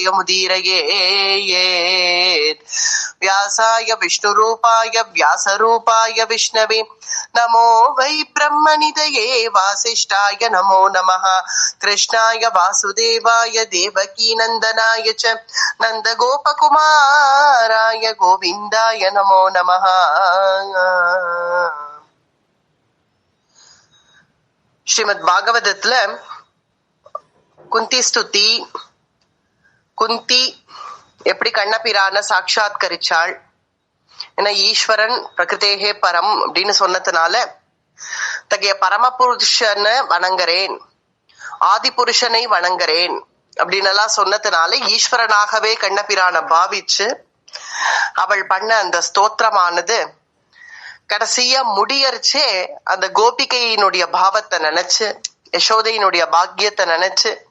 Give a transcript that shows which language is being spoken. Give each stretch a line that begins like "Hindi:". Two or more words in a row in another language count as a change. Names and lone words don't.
Sanskrit: जयमुदीरयेत् व्यासाय विष्णुरूपाय व्यासरूपाय विष्णवे नमो वै ब्रह्मनिधये वासिष्ठाय नमो नमः कृष्णाय वासुदेवाय देवकीनन्दनाय च नन्दगोपकुमाराय गोविन्दाय नमो नमः।
Tamil: ஸ்ரீமத் பாகவதத்துல குந்தி ஸ்துதி, குந்தி எப்படி கண்ணபிரான சாட்சாத்கரிச்சாள், ஏன்னா ஈஸ்வரன்
Sanskrit: प्रकृतेः परम्
Tamil: அப்படின்னு சொன்னதுனால தகைய பரமபுருஷனை வணங்குறேன், ஆதி புருஷனை வணங்குறேன் அப்படின்னு எல்லாம் சொன்னதுனால ஈஸ்வரனாகவே கண்ணபிரான பாவிச்சு அவள் பண்ண அந்த ஸ்தோத்திரமானது கடைசியா முடியறச்சே அந்த கோபிகையினுடைய பாவத்தை நினைச்சு, யசோதையினுடைய பாக்கியத்தை நினைச்சு,